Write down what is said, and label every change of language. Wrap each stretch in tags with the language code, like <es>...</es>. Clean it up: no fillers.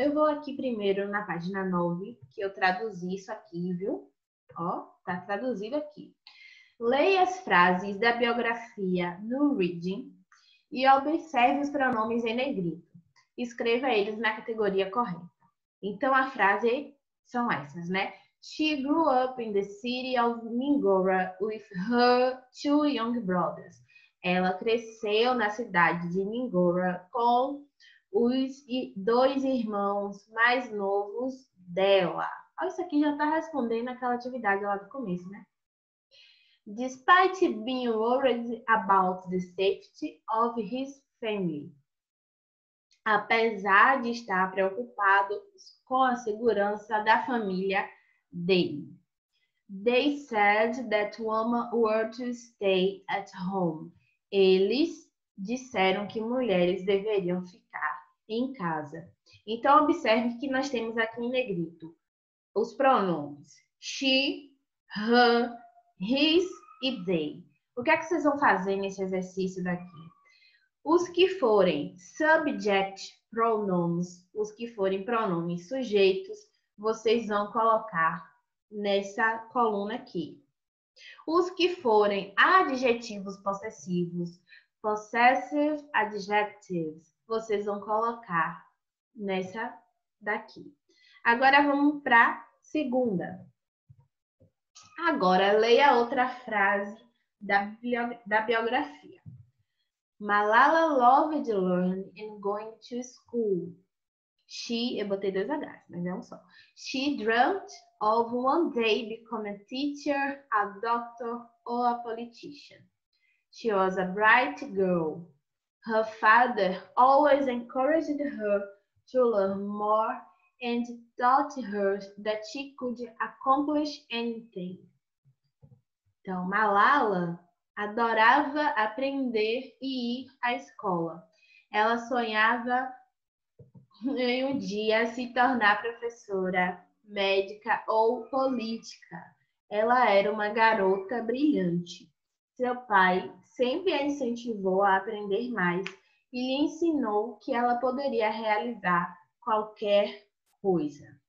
<pt>Eu vou aqui primeiro na página 9, que eu traduzi isso aqui, viu? Ó, tá traduzido aqui. Leia as frases da biografia no reading e observe os pronomes em negrito. Escreva eles na categoria correta. Então, a frase são essas, né?</pt> <en>She grew up in the city of Mingora with her two young brothers.</en> <pt>Ela cresceu na cidade de Mingora com os dois irmãos mais novos dela. Olha, isso aqui já está respondendo aquela atividade lá do começo, né?</pt> <en>Despite being worried about the safety of his family.</en> <pt>Apesar de estar preocupado com a segurança da família dele.</pt> <en>They said that women were to stay at home.</en> <pt>Eles disseram que mulheres deveriam ficar em casa. Então, observe que nós temos aqui em negrito os pronomes she, her, his e they. O que é que vocês vão fazer nesse exercício daqui? Os que forem subject pronouns, os que forem pronomes sujeitos, vocês vão colocar nessa coluna aqui. Os que forem adjetivos possessivos, possessive adjectives, vocês vão colocar nessa daqui. Agora vamos para a segunda. Agora leia outra frase da biografia.</pt> <en>Malala loved learning and going to school.</en> <pt>Eu botei 2 H's, mas é um só.</pt> <en>She dreamt of one day becoming a teacher, a doctor or a politician. She was a bright girl. Her father always encouraged her to learn more and taught her that she could accomplish anything.</en> <pt>Então, Malala adorava aprender e ir à escola. Ela sonhava em um dia se tornar professora, médica ou política. Ela era uma garota brilhante. Seu pai sempre a incentivou a aprender mais e lhe ensinou que ela poderia realizar qualquer coisa.</pt>